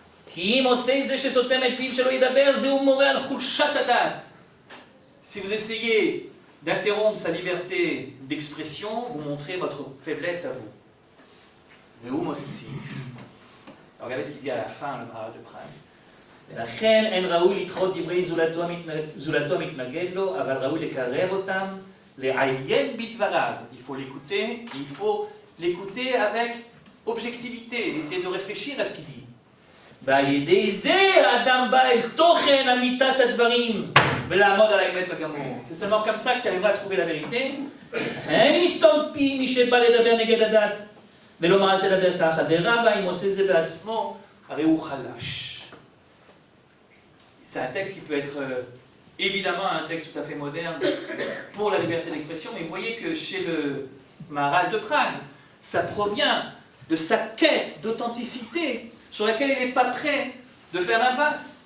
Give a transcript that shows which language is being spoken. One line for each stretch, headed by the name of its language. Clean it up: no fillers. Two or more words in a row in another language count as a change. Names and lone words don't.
Hebrew: כי אם עושה זה שסותם את פיו שלא ידבר, זהו מורה על חולשת הדעת.
French: Si vous essayez d'interrompre sa liberté d'expression, vous montrez votre faiblesse à vous.
Hebrew: והוא מוסיף.
French: regardez ce qu'il dit à la fin, le Maharal de Prague.
Hebrew: ולכן אין ראוי לדחות דברי זולתו המתנגד לו, אבל ראוי לקרב אותם, לעיין בדבריו.
French: Il faut l'écouter, il faut l'écouter avec objectivité, essayer de réfléchir à ce qu'il dit.
Hebrew: ועל ידי זה האדם בא אל תוכן אמיתת הדברים, ולעמוד על האמת הגמור.
French: C'est seulement comme ça que tu arriveras à trouver la vérité.
Hebrew: אין לסתום פי מי שבא לדבר נגד הדת, ולומר אל תדבר ככה. דרבה, אם עושה זה בעצמו, הרי הוא חלש.
French: C'est un texte qui peut être évidemment un texte tout à fait moderne pour la liberté d'expression, mais vous voyez que chez le Maharal de Prague, ça provient de sa quête d'authenticité sur laquelle il n'est pas prêt de faire l'impasse.